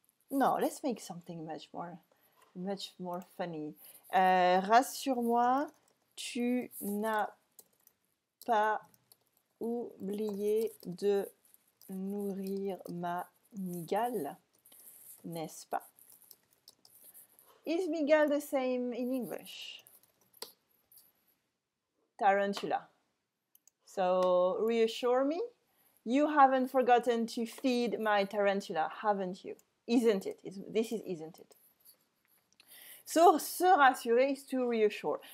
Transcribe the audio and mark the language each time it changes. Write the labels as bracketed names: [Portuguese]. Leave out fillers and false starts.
[English] No, let's make something much more funny. [French] Rassure-moi, tu n'as pas oublié de nourrir ma migale, n'est-ce pas? [English] Is migale the same in English? Tarantula. So reassure me, you haven't forgotten to feed my tarantula, haven't you? Isn't it? Isn't it? So [French] se rassurer [English] is to reassure.